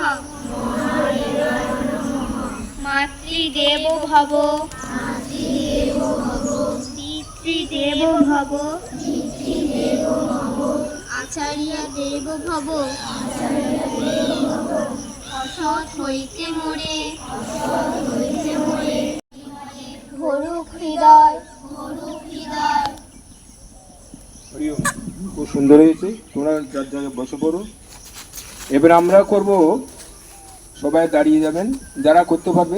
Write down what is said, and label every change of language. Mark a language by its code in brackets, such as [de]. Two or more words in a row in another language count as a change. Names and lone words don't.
[sa] महादेवाय नमः। मातृदेवो भव। मातृदेवो भव। पितृदेवो भव। पितृदेवो भव। आचार्य देव भव। आचार्य देव भव। [bn] অসৎ হইতে মোরে। असৎ হইতে মোরে। ভরুক হৃদয়। ভরুক হৃদয়। খুব সুন্দর হয়েছে। তোমরা যার জায়গায় বসে পড়ো। এবার আমরা করব, সবাই দাঁড়িয়ে যাবেন যারা করতে পারবে।